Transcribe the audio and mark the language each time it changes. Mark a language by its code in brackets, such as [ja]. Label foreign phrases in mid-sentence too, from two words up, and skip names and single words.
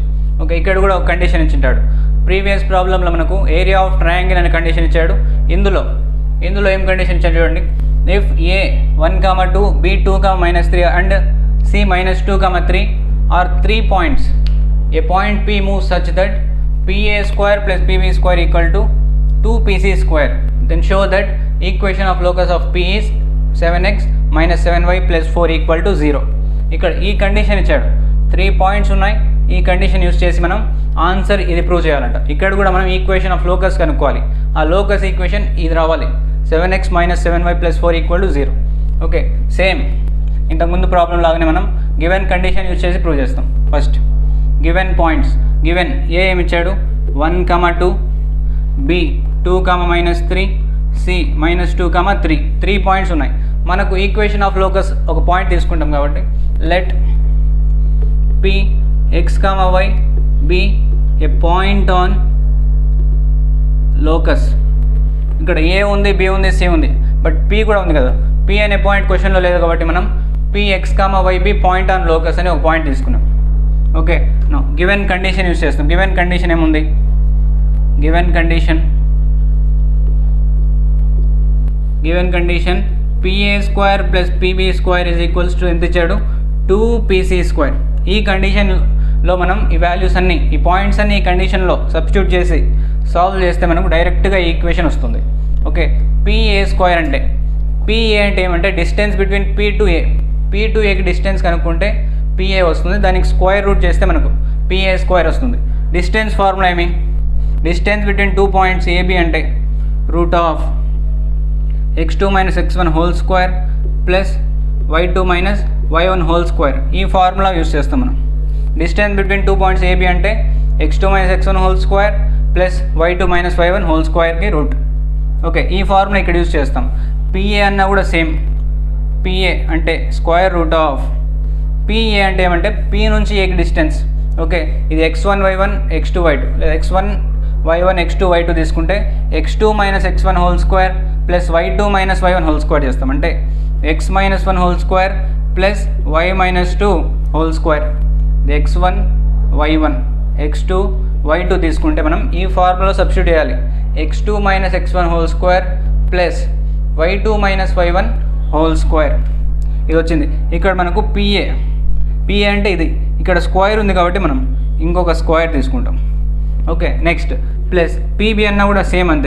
[te] ఓకే, ఇక్కడ కూడా ఒక కండిషన్ ఇచ్చింటాడు. [en] previous problemలో [te] మనకు [en] area of triangle [te] అనే కండిషన్ ఇచ్చాడు. ఇందులో ఏం కండిషన్ ఇచ్చాడు చూడండి, [en] if A 1, 2, B 2, -3 and C -2, 3 are 3 points, a point P moves such that PA² plus PB² equal to 2PC², then show that equation of locus of P is 7x minus 7y plus 4 equal to 0. [te] ఇక్కడ ఈ కండిషన్ ఇచ్చాడు, 3 పాయింట్స్ ఉన్నాయి. ఈ కండిషన్ యూస్ చేసి మనం ఆన్సర్ ఇది ప్రూవ్ చేయాలంట. ఇక్కడ కూడా మనం [en] equation of locus [te] కనుక్కోవాలి. ఆ లోకస్ ఈక్వేషన్ ఇది రావాలి, [en] 7x minus 7y plus 4 equal to 0. [te] ఓకే, సేమ్ ఇంతకుముందు ప్రాబ్లం లాగానే మనం [en] given condition [te] యూజ్ చేసి ప్రూవ్ చేస్తాం. [en] first given points, [te] గివెన్ ఏ ఏమి ఇచ్చాడు, 1, 2, బి 2, -3, సి -2, 3, 3 పాయింట్స్ ఉన్నాయి. మనకు [en] equation of locus [te] ఒక పాయింట్ తీసుకుంటాం కాబట్టి [en] let P x, y be a point on locus. [te] ఇక్కడ ఏ ఉంది, బి ఉంది, సి ఉంది, బట్ పి కూడా ఉంది కదా. పి అనే పాయింట్ క్వశ్చన్లో లేదు కాబట్టి మనం [en] P x, y be point on locus [te] అని ఒక పాయింట్ తీసుకున్నాం. ఓకే, [en] now given condition use [te] చేస్తాం. [en] given condition [te] ఏముంది, [en] given condition PA² plus PB² is equals to [te] ఎంత ఇచ్చాడు, 2PC². ఈ కండిషన్లో మనం ఈ వాల్యూస్ అన్నీ, ఈ పాయింట్స్ అన్ని ఈ కండిషన్లో సబ్స్టిట్యూట్ చేసి సాల్వ్ చేస్తే మనకు డైరెక్ట్గా ఈక్వేషన్ వస్తుంది. ఓకే, PA² అంటే PA అంటే ఏమంటే [en] distance between P to A. [te] P to Aకి డిస్టెన్స్ కనుక్కుంటే PA వస్తుంది, దానికి [en] square root [te] చేస్తే మనకు PA² వస్తుంది. [en] distance formula [te] ఏమి, [en] distance between 2 points AB [te] అంటే [en] root of x2 minus x1 whole square plus y2 minus y1 whole square. [te] ఈ [en] formula use [te] చేస్తాం మనం. [en] distance between 2 points AB [te] అంటే [en] x2 minus x1 whole square plus y2 minus y1 whole squareకి [te] రూట్. ఓకే, ఈ ఫార్ములా ఇక్కడ యూస్ చేస్తాం. PA అన్నా కూడా సేమ్, PA అంటే [en] square root of, [te] PA అంటే ఏమంటే P నుంచి Aకి డిస్టెన్స్. ఓకే, ఇది x1 y1 x2 y2, లేదా x1 y1 x2 y2 తీసుకుంటే [en] x2 minus x1 whole square plus y2 minus y1 whole square [te] చేస్తాం. అంటే [en] x minus 1 whole square plus y minus 2 whole square. [te] ఇది x1 y1 x2 y2 తీసుకుంటే మనం ఈ [en] formula substitute [te] చేయాలి. [en] x2 minus x1 whole square plus y2 minus y1 whole square. [te] ఇది వచ్చింది. ఇక్కడ మనకు PA పీ అంటే ఇది, ఇక్కడ స్క్వేర్ ఉంది కాబట్టి మనం ఇంకొక స్క్వేర్ తీసుకుంటాం. ఓకే, [en] next plus PB [te] అన్నా కూడా సేమ్ అంతే.